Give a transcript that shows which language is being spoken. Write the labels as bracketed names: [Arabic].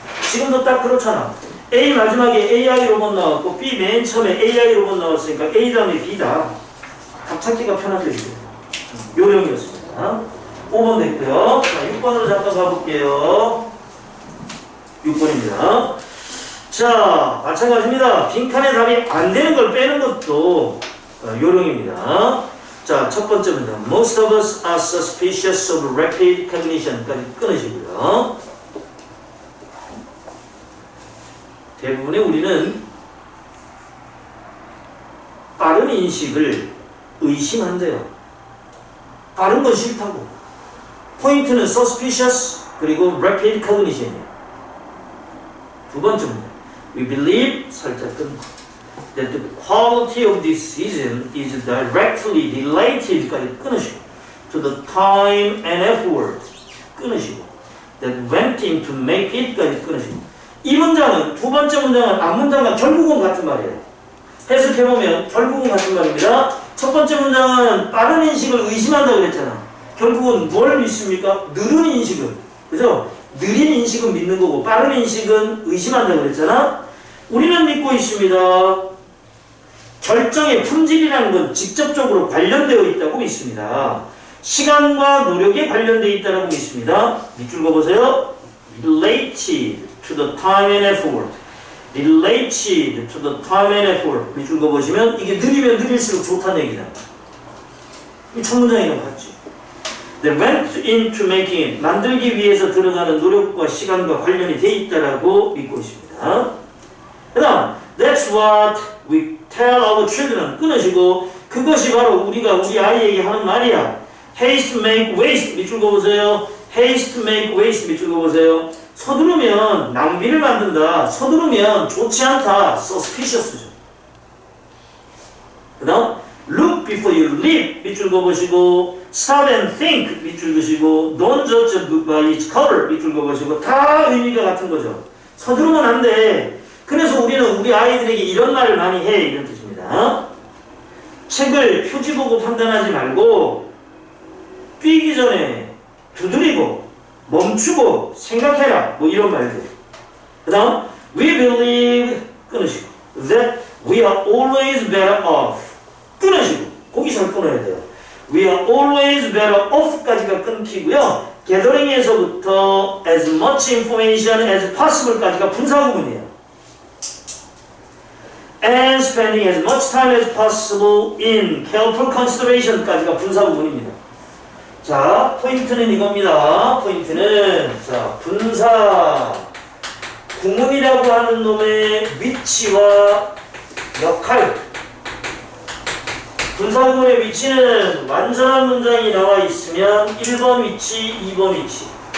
[Korean] 지금도 딱 그렇잖아. A 마지막에 AI 로봇 나왔고 B 맨 처음에 AI 로봇 나왔으니까 A 다음에 B다. 답 찾기가 편하죠. 요령이었습니다. 5번 됐고요. 자, 6번으로 잠깐 가볼게요. 6번입니다. 자, 마찬가지입니다. 빈칸에 답이 안 되는 걸 빼는 것도 요령입니다. 자, 첫 번째 문제. [English] Most of us are suspicious of rapid cognition [Korean] 까지 끊으시고요. 대부분의 우리는 빠른 인식을 의심한대요. 빠른 건 싫다고. 포인트는 [English] suspicious [Korean] 그리고 [English] rapid cognition [Korean] 이에요. 두 번째 문제. [English] We believe [Korean] 살짝 끊고 [English] that the quality of decision is directly related [Korean] 까지 끊으시고 [English] to the time and effort [Korean] 끊으시고 [English] that went into make it까지 끊으시고 [Korean] 이 문장은 두 번째 문장은 앞 문장과 결국은 같은 말이에요. 해석해보면 결국은 같은 말입니다. 첫 번째 문장은 빠른 인식을 의심한다고 그랬잖아. 결국은 뭘 믿습니까? 느린 인식을. 그죠? 느린 인식은 믿는 거고 빠른 인식은 의심한다고 그랬잖아. 우리는 믿고 있습니다. 결정의 품질이라는 건 직접적으로 관련되어 있다고 믿습니다. 시간과 노력에 관련되어 있다고 믿습니다. 밑줄 그어보세요. [English] Related to the time and effort. Related to the time and effort. [Korean] 밑줄 그어보시면 이게 느리면 느릴수록 좋다는 얘기잖아. 이 첫 문장이랑 같지. [English] They went into making it. [Korean] 만들기 위해서 들어가는 노력과 시간과 관련이 되어 있다고 믿고 있습니다. 그 다음 [English] That's what we tell our children. [Korean] 끊으시고 그것이 바로 우리가 우리 아이에게 하는 말이야. [English] Haste make waste. [Korean] 밑줄 그어보세요. [English] Haste make waste. 밑줄 그어보세요. [Korean] 서두르면 낭비를 만든다. 서두르면 좋지 않다. Suspicious죠. 그 다음 [English] Look before you leap. [Korean] 밑줄 그어보시고 [English] Stop and think. [Korean] 밑줄 그으시고 [English] Don't judge a book by its cover. [Korean] 밑줄 그어보시고 다 의미가 같은 거죠. 서두르면 안 돼. 그래서 우리는 우리 아이들에게 이런 말을 많이 해. 이런 뜻입니다. 책을 표지 보고 판단하지 말고 뛰기 전에 두드리고 멈추고 생각해라. 뭐 이런 말들. 그 다음 [English] We believe [Korean] 끊으시고 [English] that we are always better off 끊으시고 [Korean] 거기 잘 끊어야 돼요. [English] We are always better off [Korean] 까지가 끊기고요. [English] gathering [Korean] 에서부터 [English] as much information as possible [Korean] 까지가 분사구문이에요. [English] And spending as much time as possible in careful consideration [Korean] 까지가 분사구문입니다. 자, 포인트는 이겁니다. 포인트는 자, 분사 구문이라고 하는 놈의 위치와 역할. 분사구문의 위치는 완전한 문장이 나와 있으면 1번 위치, 2번 위치.